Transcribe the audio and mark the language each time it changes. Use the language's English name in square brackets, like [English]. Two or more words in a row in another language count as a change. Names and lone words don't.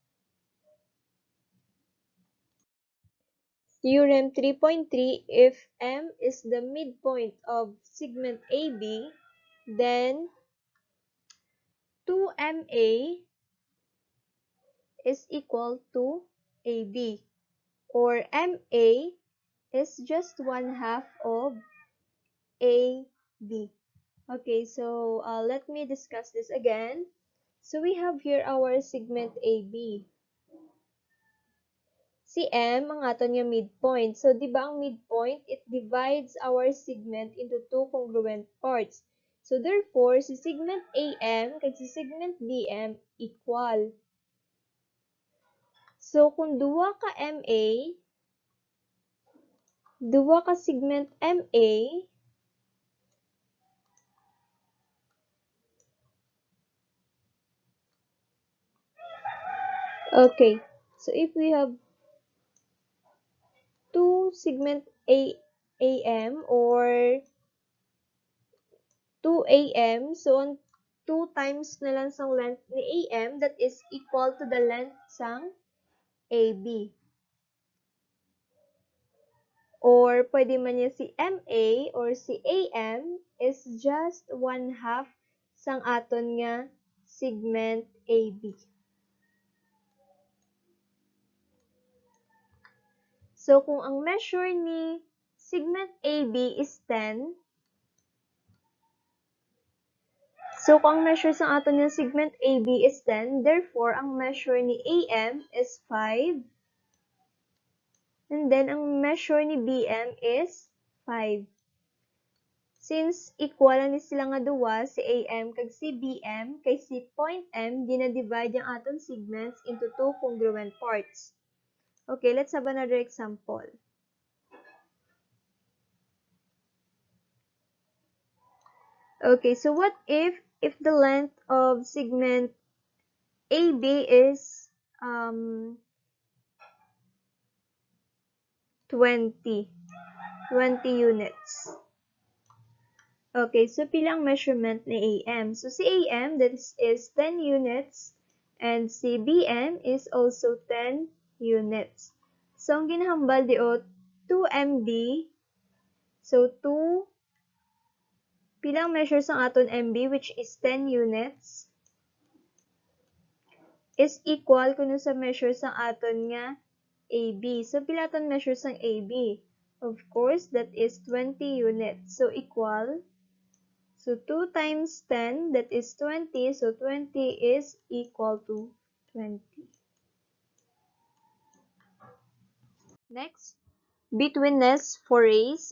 [English] Theorem 3.3, if M is the midpoint of segment AB, then 2MA is equal to AB, or MA is just 1/2 of AB. Okay, so let me discuss this again. So we have here our segment AB. [Hiligaynon] Si M, ang aton nga midpoint. [English] So, [Hiligaynon] di ba ang [English] midpoint, it divides our segment into two congruent parts. So, therefore, [Hiligaynon] si segment AM kag si segment BM equal. So, kung duwa ka MA, duwa ka segment MA, [English] okay. So, if we have two segment AM or 2AM, so on 2 times [Hiligaynon] na lang sang [English] length ni AM, that is equal to the length sang AB. [Hiligaynon] Or pwede man niya si MA or si AM [English] is just [Hiligaynon] 1/2 sang aton nga segment AB. So, kung ang measure ni segment AB is 10, so kung ang measure sang aton nga segment AB is 10, therefore, ang measure ni AM is 5, [English] and then [Hiligaynon] ang measure ni BM is 5. Since equal ni sila nga duwa, si AM kag si BM, kay si point M, dinadivide yung aton segments [English] into two congruent parts. Okay, let's have another example. Okay, so what if the length of segment AB is 20 units? [Hiligaynon] Okay, so pilang measurement ni AM? [English] So si AM, that is 10 units, and si BM is also 10 units. [Hiligaynon] So ang ginahambal diot 2MB, so 2, pilang measures ang aton MB, [English] which is 10 units, is equal [Hiligaynon] kuno sa measures ang aton nga AB. So pila aton measures ang AB? [English] Of course, that is 20 units. So equal, so 2 times 10, that is 20. So 20 is equal to 20. Next, betweenness for rays.